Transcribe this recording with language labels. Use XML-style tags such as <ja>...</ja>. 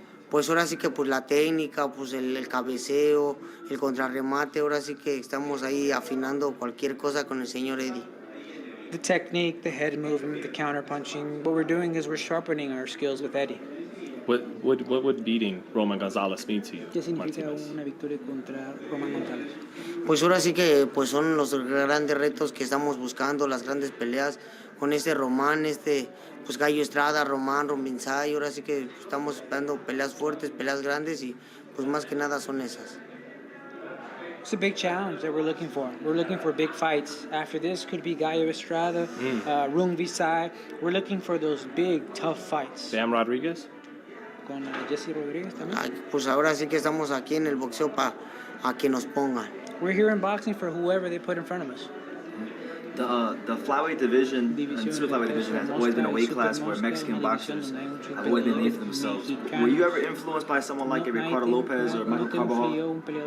<es>Pues ahora sí que pues la técnica, pues el cabeceo, el contrarremate, ahora sí que estamos ahí afinando cualquier cosa con el señor Eddie.</es> <en>The technique, the head movement, the counter punching. What we're doing is we're sharpening our skills with Eddie. What would beating Roman Gonzalez mean to you,</en> <es>¿Qué significa</es> <en>Martinez?</en> <es>una victoria contra Roman González? Pues ahora sí que pues son los grandes retos que estamos buscando, las grandes peleas con Román, pues Gallo Estrada, Román, Rombinzay, ahora sí que estamos esperando peleas fuertes, peleas grandes y pues más que nada son esas.</es> <en>It's a big challenge that we're looking for. We're looking for big fights. After this could be Gallo Estrada, Rungvisai. We're looking for those big, tough fights. Sam Rodriguez?</en> <es>Con Jesse Rodriguez también. Ay, pues ahora sí que estamos aquí en el boxeo para que nos pongan.</es> <en>We're here in boxing for whoever they put in front of us. The flyweight division, and super flyweight division, has always been a weight class where Mexican boxers have always been made for themselves. Were you ever influenced by someone like Ricardo Lopez or Michael Carbajal?</en>